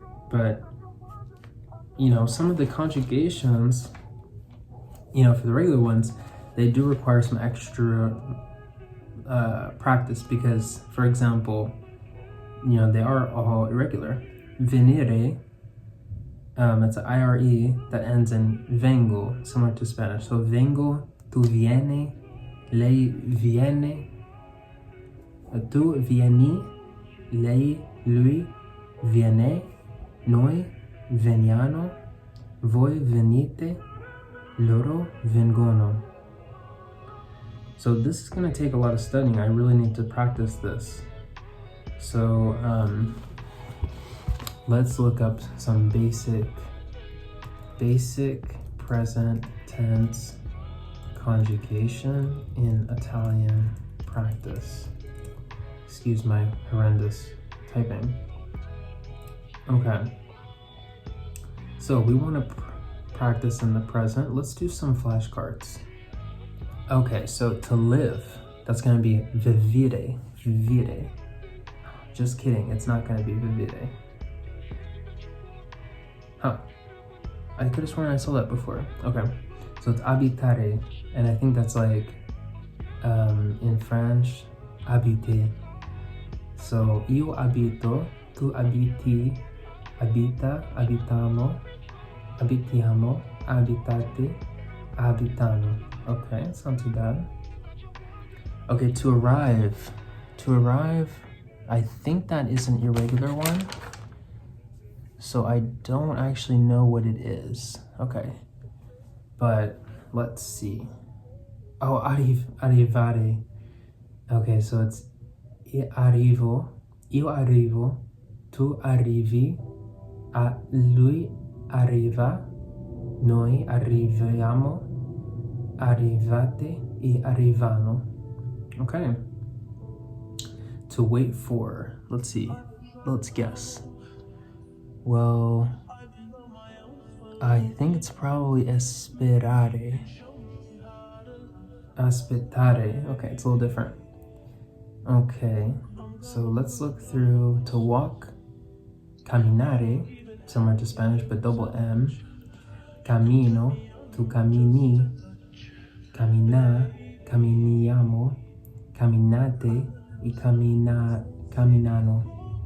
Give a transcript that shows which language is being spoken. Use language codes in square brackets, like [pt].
[en] But some of the conjugations, for the regular ones, they do require some extra practice because, for example, they are all irregular. Venire, it's an IRE that ends in vengo, similar to Spanish. [it] So vengo, tu vieni, lei viene, tu vieni, lei, lui, viene, noi veniamo, voi venite, loro vengono. [en] So this is going to take a lot of studying. I really need to practice this. So let's look up some basic present tense conjugation in Italian practice. Excuse my horrendous typing. Okay. So we want to practice in the present. Let's do some flashcards. Okay, so to live, that's going to be vivere, vivere. Just kidding, it's not going to be vivere. Huh. I could have sworn I saw that before. Okay, so it's abitare, and I think that's like, in French, habiter. [it] So, io abito, tu abiti, abita, abitamo, abitiamo, abitate, abitano. [en] Okay, it's not too bad. Okay, to arrive, I think that is an irregular one. So I don't actually know what it is. Okay, but let's see. Oh, arrivare. Okay, so it's [it] io arrivo, tu arrivi, lui arriva, noi arriviamo, arrivate e arrivano. [en] Okay. To wait for, let's see, let's guess. Well, I think it's probably aspettare. Aspettare. Okay, it's a little different. Okay, so let's look through. To walk, camminare, similar to Spanish but double M. [it] Camino, tu cammini, camminar, camminiamo, camminate e camminano.